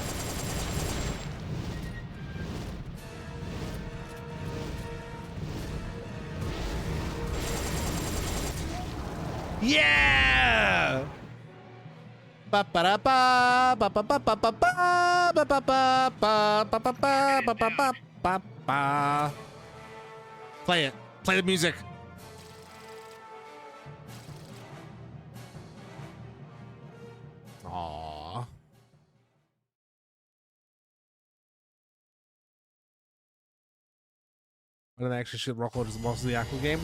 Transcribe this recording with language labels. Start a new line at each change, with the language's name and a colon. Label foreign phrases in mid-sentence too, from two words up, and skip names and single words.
English: Yeah! Ba ba da ba ba ba ba ba ba ba ba ba ba ba ba ba ba ba ba ba. Play it. Play the music. Aww. Why don't they actually shoot Rocklord as the boss of the actual game?